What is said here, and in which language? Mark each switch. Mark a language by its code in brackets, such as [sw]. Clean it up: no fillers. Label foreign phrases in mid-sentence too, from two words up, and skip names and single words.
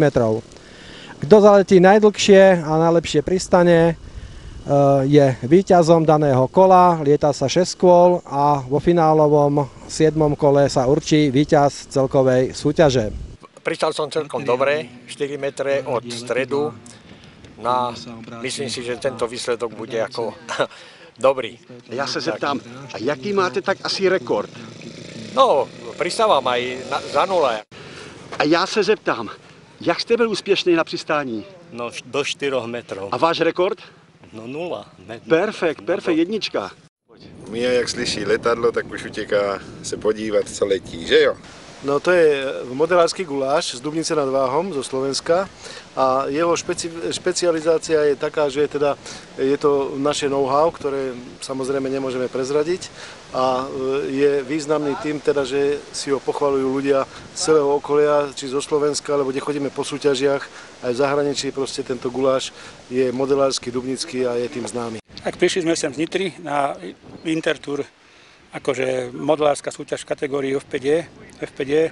[sk] Kto zaletí najdlhšie a najlepšie pristane, je víťazom daného kola, lieta sa 6 kôl a vo finálovom 7. kole sa určí víťaz celkovej súťaže. Pristal som celkom dobre, 4 metre od stredu. Myslím si, že tento výsledok bude ako dobrý. [cs] Já se zeptám, a jaký máte tak asi rekord? [sk] No, pristávam aj za 0. [cs] A já se zeptám, jak jste byl úspěšný na přistání? [sk] No, do 4 metrov. [cs] A váš rekord? [sk] No 0. [cs] Perfekt, jednička. Mia, jak slyší letadlo, tak už utěká se podívat, co letí, že jo? [sk] No to je modelársky guláš z Dubnice nad Váhom, zo Slovenska a jeho špecializácia je taká, že je to naše know-how, ktoré samozrejme nemôžeme prezradiť a je významný tým, že si ho pochvaľujú ľudia z celého okolia, či zo Slovenska, alebo kde chodíme po súťažiach, aj v zahraničí proste tento guláš je modelársky, dubnický a je tým známy. Tak prišli sme sem z Nitry na Intertour, akože modelárska súťaž v kategórii FPD.